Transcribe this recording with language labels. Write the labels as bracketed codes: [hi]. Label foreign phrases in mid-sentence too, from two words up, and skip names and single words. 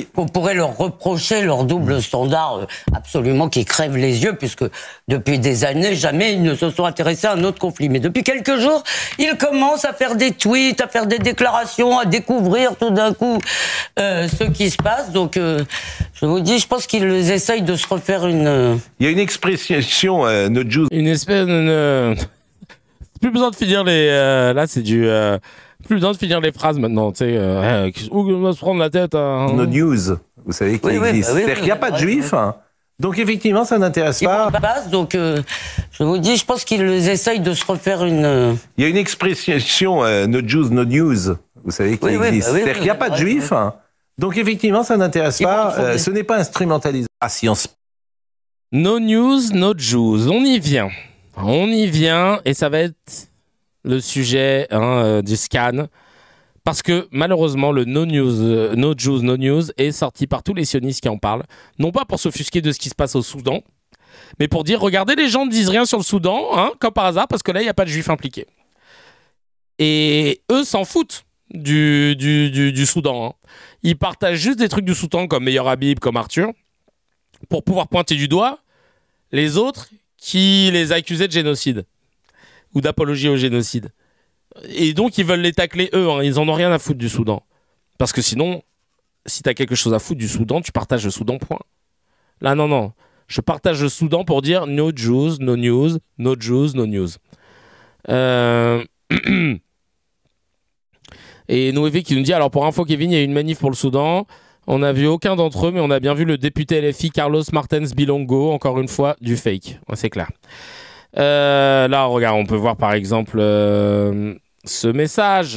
[fr] On pourrait leur reprocher leur double standard absolument qui crève les yeux puisque depuis des années, jamais ils ne se sont intéressés à un autre conflit. Mais depuis quelques jours, ils commencent à faire des tweets, à faire des déclarations, à découvrir tout d'un coup ce qui se passe. Donc, je vous dis, je pense qu'ils essayent de se refaire une... Il y a une expression, [en] no Jews. [fr] Une espèce de... Plus besoin de finir les... là, c'est du... Plus besoin de finir les phrases maintenant, tu sais. Où on va se prendre la tête [en] No news, [fr] vous savez qu'il existe. C'est-à-dire qu'il n'y a pas de juifs, hein. Donc effectivement, ça n'intéresse pas. Donc, je vous dis, je pense qu'ils essayent de se refaire une... Il y a une expression, [en] no Jews, no news, [fr] vous savez qu'il existe. C'est-à-dire qu'il n'y a pas de juifs, hein. Donc effectivement, ça n'intéresse pas. Ce n'est pas instrumentalisé à Sciences Po. [en] No news, no Jews. [fr] On y vient. On y vient et ça va être le sujet du scan. Parce que malheureusement, le [en] no news, no Jews, no news [fr] est sorti par tous les sionistes qui en parlent. Non pas pour s'offusquer de ce qui se passe au Soudan, mais pour dire, regardez, les gens ne disent rien sur le Soudan, hein, comme par hasard, parce que là, il n'y a pas de juifs impliqués. Et eux s'en foutent du Soudan. Hein. Ils partagent juste des trucs du Soudan, comme Meilleur Habib, comme Arthur, pour pouvoir pointer du doigt les autres qui les accusaient de génocide ou d'apologie au génocide. Et donc, ils veulent les tacler eux. Hein. Ils en ont rien à foutre du Soudan. Parce que sinon, si t'as quelque chose à foutre du Soudan, tu partages le Soudan, point. Là, non. Je partage le Soudan pour dire [en] no Jews, no news, no Jews, no news. [fr] Et Noévé qui nous dit, alors pour info, Kevin, il y a eu une manif pour le Soudan. On n'a vu aucun d'entre eux, mais on a bien vu le député LFI Carlos Martens Bilongo, encore une fois, du fake. Ouais, c'est clair. Là, regarde, on peut voir par exemple ce message.